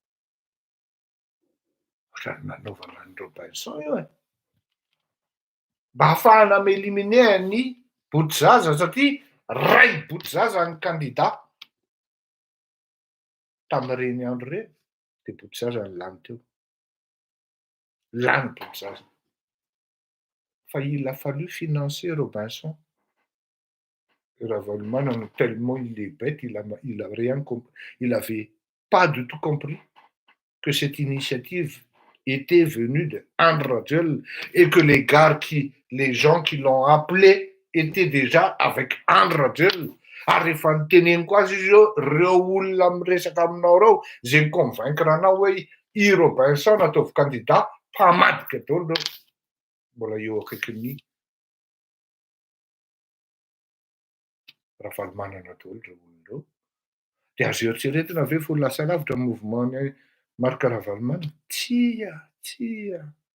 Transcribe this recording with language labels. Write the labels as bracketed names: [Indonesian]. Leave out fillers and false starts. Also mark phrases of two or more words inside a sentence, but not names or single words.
[Malagasy] ohatrany nanaovana ny Robinson io e mba ahafahana mieliminer ny Boutzaza satria ray Boutzaza ny candidat tamin'ireny andro reny de Boutzaza ny lany teo lany Boutzaza fa [French] il a fallu financer Robinson Ravalomanana tellement il est bête, il a rien compris. Il avait pas du tout compris que cette initiative était venue de Andry Rajoelina et que les gens qui l'ont appelé étaient déjà avec Andry Rajoelina. [Malagasy] Ary rehefa niteneniko azy izy io reo olona miresaka aminao reo zay convaincre anao hoe i Robinson ataovy candidat mpamadika daholo reo mbola eo akaikin'ny Ravalomanana daholo reo olona reo de azo eritseretina ve fo lasa lavitra mouvement ny marika Ravalomanana tsia